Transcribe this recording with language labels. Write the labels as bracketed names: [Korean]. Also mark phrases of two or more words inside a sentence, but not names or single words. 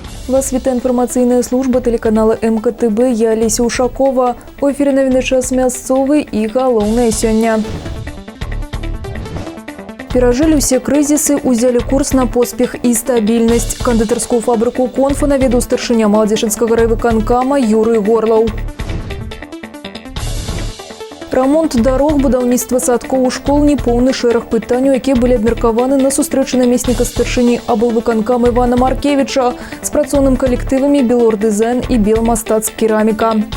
[Ukrainian] Вас вітає інформаційна служба телеканалу МКТБ. [Belarusian] Я Олеся Ушакова. У ефірі новини час мясцовий і галоўнае сёння. Перажылі ўсе крызісы, узялі курс на поспех і стабільнасць. Кандытарскую фабрыку «Конфа» наведаў старшыня Маладзечынскага райвыканкама Юрый Горлаў. Рамонт дарог, будаўніцтва садкоў у школ, непоўны шэраг пытанняў, якія былі абмеркаваны на сустрэчы намесніка старшыні аблвыканкама Івана Маркевіча з працоўным калектывамі «Белор-дызайн» і «Белмастацк-кераміка».